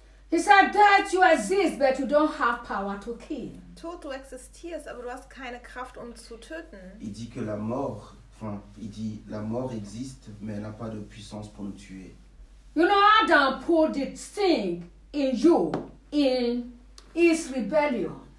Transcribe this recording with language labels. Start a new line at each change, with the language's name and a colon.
English: He said that you exist, but you don't have power to kill.
German: Tod, du existierst, aber du hast keine Kraft, um zu töten.
French: Il dit que la mort... Il dit la mort existe mais elle n'a pas de puissance pour nous tuer.
English: You know Adam put the sting in you in his rebellion.